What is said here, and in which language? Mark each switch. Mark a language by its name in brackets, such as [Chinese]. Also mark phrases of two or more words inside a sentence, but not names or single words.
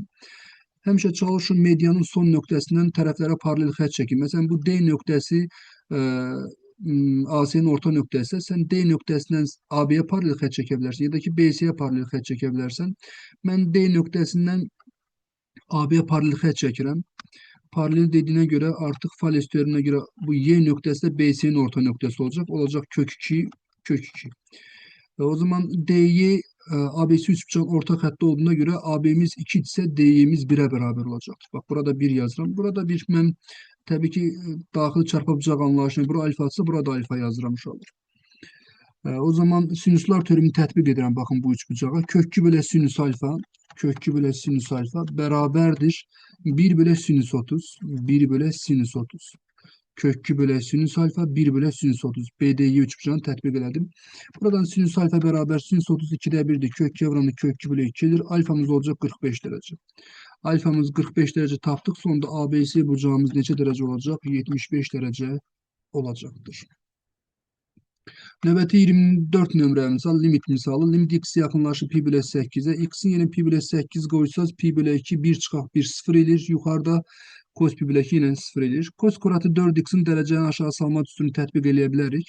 [Azerbaijani] Həmişə çalışın medianın son nöqtəsindən tərəflərə paralel xətt çəkin. Məsələn bu D nöqtəsi AC'nin orta nöqtəsi. Sən D nöqtəsindən AB'yə paralel xətt çəkə bilərsən ya da ki BC'yə paralel xətt çəkə bilərsən. Mən D nöqtəsindən AB'yə paralel xətt çəkirəm. [Turkish] Paralel dediğine göre artık fales teoremine göre bu Y nöqtəsi de BC'nin orta nöqtəsi olacak. Olacak kök 2, kök 2. O zaman DY ABC 3 bucağın orta xətti olduğuna göre AB'miz 2 ise DY'miz 1'ə beraber olacaktır. [Azerbaijani] Bak burada 1 yazıram. Burada bir mən tabii ki daxili çarpı bucaq anlayışına bura alfası, burada alfa yazıram uşaqlar. O zaman sinüslər teoremini tətbiq edirəm. Baxın bu üç bucağa. Kök 2 bölü sinüs alfa. Kök 2 bölü sinüs alfa beraberdir. 1 bölü sinüs 30. 1 bölü sinüs 30. Kök 2 bölü sinüs alfa 1 bölü sinüs 30. BD'yi 3 bucağını tətbiq elədim. Buradan sinüs alfa beraber sinüs 30 2'də 1'dir. Kök 2 vuranı kök 2 bölü 2'dir. [Turkish] Alfamız olacak 45 derece. [Azerbaijani] Alfamız 45 derece tapdık. Sonunda ABC bucağımız neçə derece olacak? [Turkish] 75 derece olacaktır. [Azerbaijani] Növbəti 24 nömrə misal, limit misalı. Limit x yaxınlaşır pi bölü 8'e. X'in yeni pi bölü 8 qoysaz pi bölü 2 1 çıxaq 1 0 edir. Yuxarıda cos pi bölü 2 ilə 0 edir. Cos koratı 4x'in dərəcəni aşağı salma üstünü tətbiq eləyə bilərik.